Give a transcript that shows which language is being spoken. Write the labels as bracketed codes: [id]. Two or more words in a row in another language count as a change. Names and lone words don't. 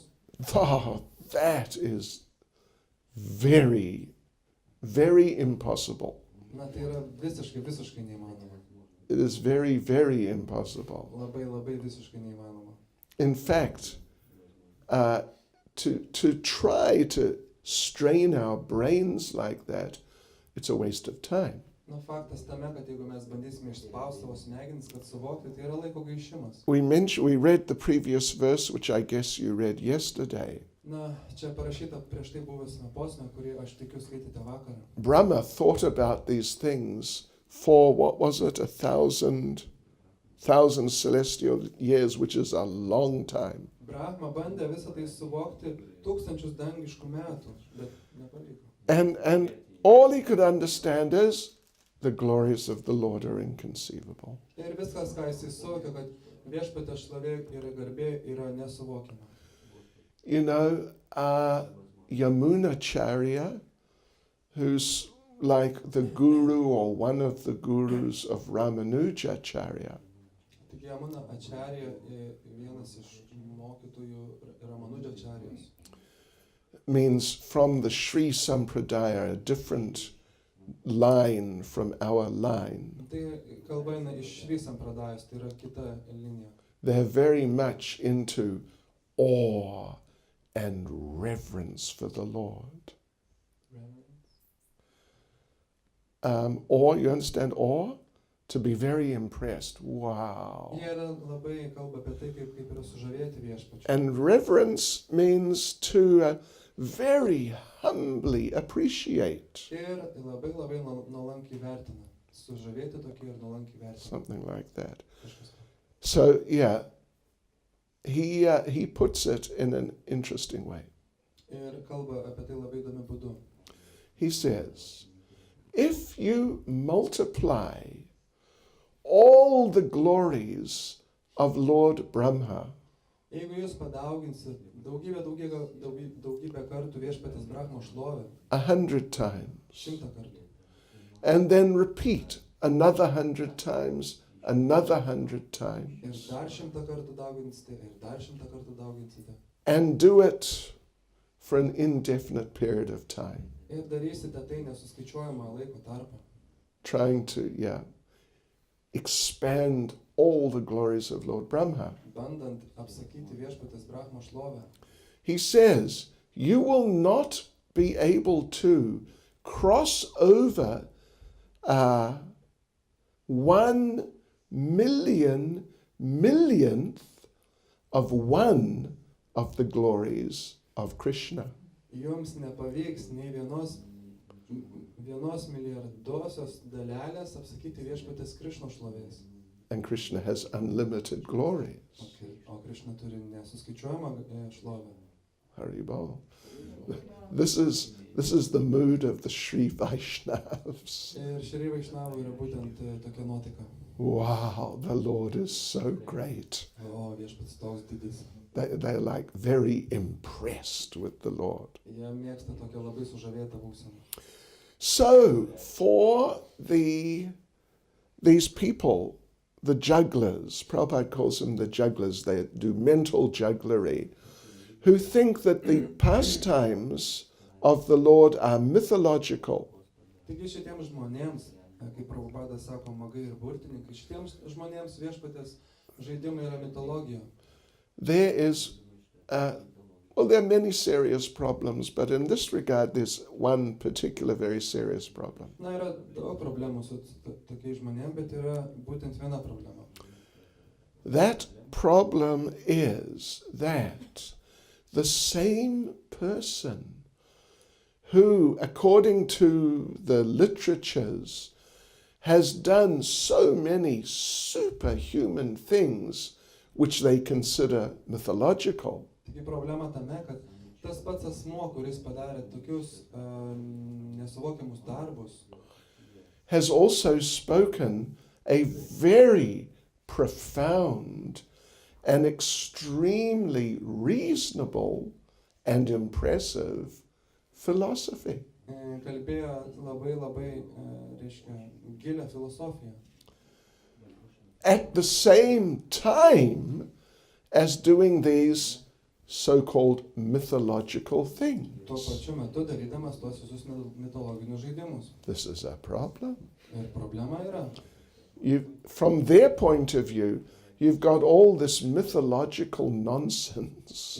[en] that is very, very impossible. [lt] na tai yra visiškai neįmanoma. [en] It is very, very impossible. [lt] Labai visiškai neįmanoma. [en] In fact, to try to strain our brains like that, it's a waste of time. [lt] Na faktas tame, kad jeigu mes bandysime išspausti savo smegenis, kad suvokti, tai yra laiko gaišimas. [en] We read the previous verse, which I guess you read yesterday. [lt] Na, čia parašyta prieš tai buvusiame posme, kurį aš tikiu skaitėte vakarą. [en] Brahma thought about these things for, what was it, 1,000 celestial years, which is a long time. [lt] Brahma bandė visą tai suvokti 1000 dangiškų metų, bet nepavyko. [en] And all he could understand is the glories of the Lord are inconceivable. [lt] Ir viskas, ką jis suvokė, kad viešpaties šlovė ir garbė yra nesuvokiama. [en] You know, Yamunacharya, who's like the guru or one of the gurus of Ramanujacharya, [lt] Tik Yamuna Acharya, vienas iš mokytojų Ramanujacharjos, [en] means from the Sri Sampradaya, a different line from our line. [lt] tai kalba eina iš Šri Sampradajos, tai yra kita linija. [en] They're very much into awe and reverence for the Lord. Awe, you understand awe? To be very impressed. Wow. [lt] Jie yra labai kalba apie tai, kaip yra sužavėti viešpačiu. [en] And reverence means to very humbly appreciate. [lt] Ir labai nuolankiai vertina. Sužavėti tokį ir nuolankiai vertina. [en] Something like that. [lt] Kažkas. [en] So, yeah, he puts it in an interesting way. [lt] Ir kalba apie tai labai įdomiu būdu. [en] He says, if you multiply all the glories of Lord Brahma, [lt] Jeigu jūs padauginsit daugybę kartų viešpaties Brahmo šlovę, [en] 100 times, [lt] 100 kartų, [en] and then repeat another 100 times, another 100 [lt] ir [en] times, [lt] dar 100 kartų dauginsite, ir dar 100 kartų dauginsite, [en] and do it for an indefinite period of time, [lt] ir darysite tai nesuskaičiuojamą laiko tarpą, [en] trying to, expand all the glories of Lord Brahma. [lt] bandant apsakyti viešpaties Brahmo šlovę. [en] He says, you will not be able to cross over 1 millionth of one of the glories of Krishna. [lt] Jums nepavyks nei vienos milijardosios dalelės apsakyti viešpaties Krišnos šlovės. [en] And Krishna has unlimited glories. [lt] O Krišna turi nesuskaičiuojamą šlovę. [en] Haribol. This is the mood of the Sri Vaishnavas. [lt] Ir Šri Vaišnavų yra būtent tokia nuotaika. [en] Wow, the Lord is so great. [lt] O viešpats toks didis. [en] They're like very impressed with the Lord. [lt] Jie mėgsta tokią labai sužavėtą būseną. [en] So, for these people, the jugglers, Prabhupada calls them the jugglers, they do mental jugglery, who think that the pastimes of the Lord are mythological. [lt] Taigi šitiems žmonėms, kaip Prabhupada sako, magai ir burtininkai, šitiems žmonėms viešpatės žaidimai yra mitologija. [en] There is, there are many serious problems, but in this regard, there's one particular very serious problem. [lt] Na, yra daug problemų su tokiais žmonėms, bet yra būtent viena problema. [en] That problem is that the same person who, according to the literatures, has done so many superhuman things which they consider mythological, [lt] Taigi problema tame, kad tas pats asmuo, kuris padarė tokius nesuvokiamus darbus, [en] has also spoken a very profound and extremely reasonable and impressive philosophy. [lt] Kalbėjo labai, reiškia, gilią filosofiją. [en] At the same time as doing these so-called mythological [lt] Tuo [en] things. [lt] pačiu metu darydamas tuos visus mitologinius žaidimus. [en] This is a problem. [lt] Ir problema yra. [en] From their point of view, you've got all this mythological nonsense